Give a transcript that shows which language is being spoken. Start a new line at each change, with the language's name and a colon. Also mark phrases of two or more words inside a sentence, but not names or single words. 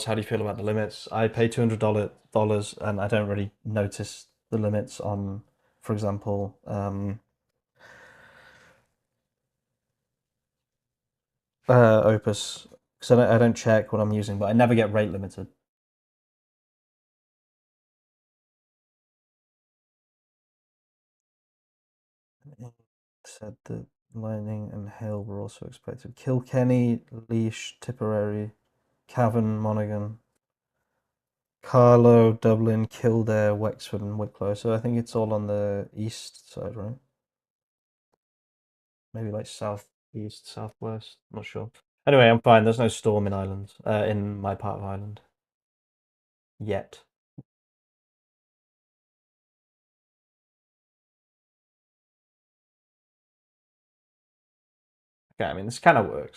English: How do you feel about the limits? I pay $200 and I don't really notice the limits on, for example, Opus, because I don't check what I'm using, but I never get rate limited. Said that Lightning and Hail were also expected. Kilkenny, Laois, Tipperary, Cavan, Monaghan, Carlow, Dublin, Kildare, Wexford, and Wicklow. So I think it's all on the east side, right? Maybe like southeast, southwest. I'm not sure. Anyway, I'm fine. There's no storm in Ireland, in my part of Ireland yet. Okay, I mean this kind of works.